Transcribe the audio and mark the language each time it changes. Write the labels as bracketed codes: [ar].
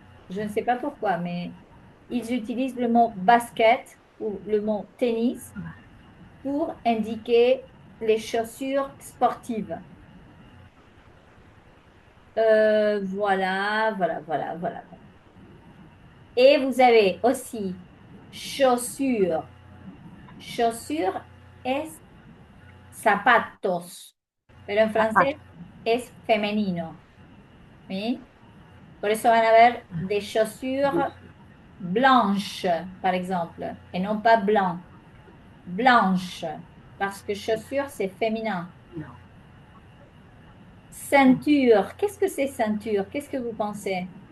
[fr] Je ne sais pas pourquoi, mais ils utilisent le mot basket ou le mot tennis pour indiquer les chaussures sportives. Voilà. Et vous avez aussi chaussures. [es] Chaussures es zapatos, pero en zapatos. francés es femenino. ¿Sí? Por eso van a ver [fr] des chaussures blanches, par exemple, et non pas blanc. Blanche, parce que chaussure, c'est féminin. [es] No. [fr] Ceinture, qu'est-ce que c'est ceinture? Qu'est-ce que vous pensez?